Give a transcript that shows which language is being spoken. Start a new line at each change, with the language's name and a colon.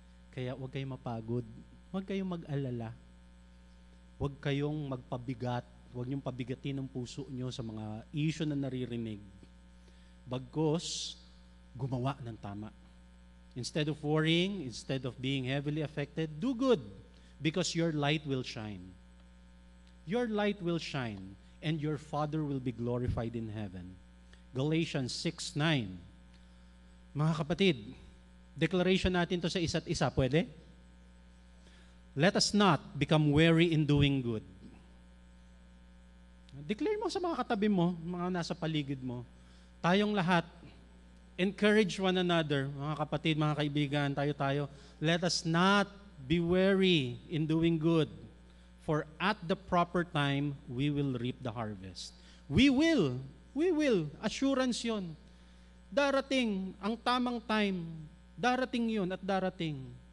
Filipino: Kaya huwag kayong mapagod, huwag kayong mag-alala, huwag kayong magpabigat, huwag niyong pabigatin ang puso niyo sa mga issue na naririnig. Bagkus, gumawa ng tama.
English: Instead of worrying, instead of being heavily affected, do good because your light will shine. Your light will shine and your Father will be glorified in heaven.
Filipino: Galatians 6:9. Mga kapatid, declaration natin to sa isa't isa. Pwede?
English: Let us not become weary in doing good.
Filipino: Declare mo sa mga katabi mo, mga nasa paligid mo. Tayong lahat,
English: encourage one another,
Filipino: mga kapatid, mga kaibigan, tayo.
English: Let us not be weary in doing good, for at the proper time, we will reap the harvest. We will,
Filipino: assurance yun. Darating ang tamang time, darating yun at darating.